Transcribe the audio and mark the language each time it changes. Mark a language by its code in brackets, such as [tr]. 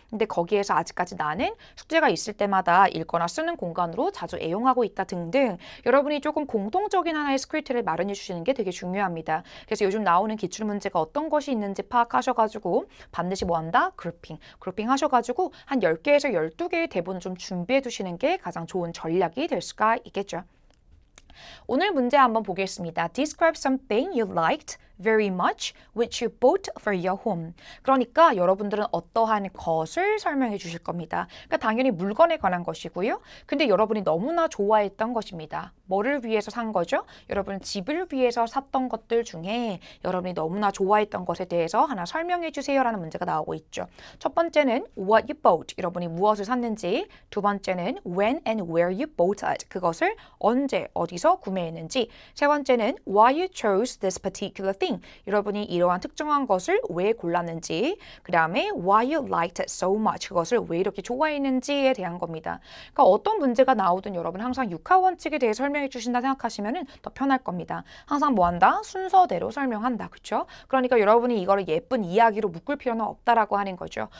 [ko] 근데 거기에서 아직까지 나는 숙제가 있을 때마다 읽거나 쓰는 공간으로 자주 애용하고 있다 등등 여러분이 조금 공통적인 하나의 스크립트를 마련해 주시는 게 되게 중요합니다. 그래서 요즘 나오는 기출문제가 어떤 것이 있는지 파악하셔가지고 반드시 뭐 한다? 그룹핑 하셔가지고 한 10개에서 12개의 대본을 좀 준비해 두시는 게 가장 좋은 전략이 될 수가 있겠죠. 오늘 문제 한번 보겠습니다. [en] Describe something you liked very much which you bought for your home. [ko] 그러니까 여러분들은 어떠한 것을 설명해 주실 겁니다. 그러니까 당연히 물건에 관한 것이고요. 근데 여러분이 너무나 좋아했던 것입니다. 뭐를 위해서 산 거죠? 여러분 집을 위해서 샀던 것들 중에 여러분이 너무나 좋아했던 것에 대해서 하나 설명해 주세요라는 문제가 나오고 있죠. 첫 번째는 [en] what you bought. [ko] 여러분이 무엇을 샀는지. 두 번째는 [en] when and where you bought it. [ko] 그것을 언제 어디서 구매했는지. 세 번째는 [en] why you chose this particular thing. [ko] 여러분이 이러한 특정한 것을 왜 골랐는지, 그 다음에 [en] why you liked it so much, [ko] 그것을 왜 이렇게 좋아했는지에 대한 겁니다. 그러니까 어떤 문제가 나오든 여러분 항상 육하 원칙에 대해 설명해 주신다 생각하시면 더 편할 겁니다. 항상 뭐 한다? 순서대로 설명한다. 그렇죠? 그러니까 여러분이 이거를 예쁜 이야기로 묶을 필요는 없다라고 하는 거죠.